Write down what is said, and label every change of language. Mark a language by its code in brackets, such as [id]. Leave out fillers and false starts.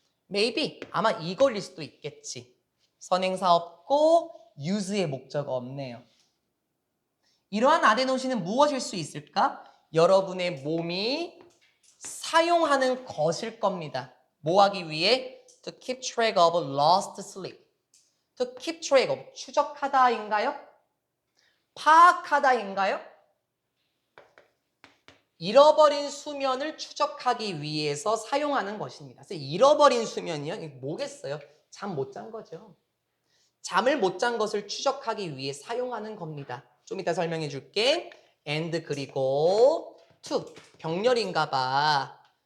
[ko] maybe, 아마 이걸일 수도 있겠지. 선행사 없고 use의 목적 없네요. 이러한 아데노신은 무엇일 수 있을까? 여러분의 몸이 사용하는 것일 겁니다. 뭐 하기 위해? [en] To keep track of lost sleep. To keep track of, [ko] 추적하다인가요? 파악하다인가요? 잃어버린 수면을 추적하기 위해서 사용하는 것입니다. 그래서 잃어버린 수면이요? 이게 뭐겠어요? 잠 못 잔 거죠. 잠을 못 잔 것을 추적하기 위해 사용하는 겁니다. 좀 이따 설명해 줄게. and 그리고 to, 병렬인가 봐.